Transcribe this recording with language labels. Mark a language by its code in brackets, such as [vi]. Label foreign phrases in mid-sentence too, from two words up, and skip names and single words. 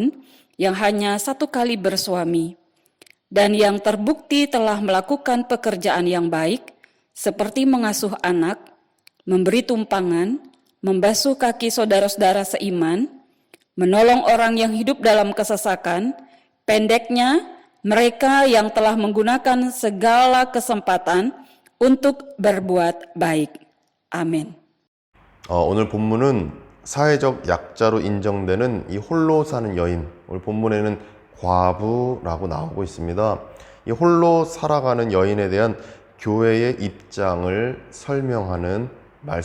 [id] yang hanya satu kali bersuami, dan yang terbukti telah melakukan pekerjaan yang baik, seperti mengasuh anak, memberi tumpangan, membasuh kaki saudara-saudara seiman, menolong orang yang hidup dalam kesesakan, pendeknya mereka yang telah menggunakan segala kesempatan untuk berbuat baik. [ko] 아멘. 오늘 본문은 사회적 약자로 인정되는 이 홀로 사는 여인, 오늘 본문에는 과부라고 나오고 있습니다. 이 홀로 살아가는 여인에 대한 교회의 입장을 설명하는 말씀입니다.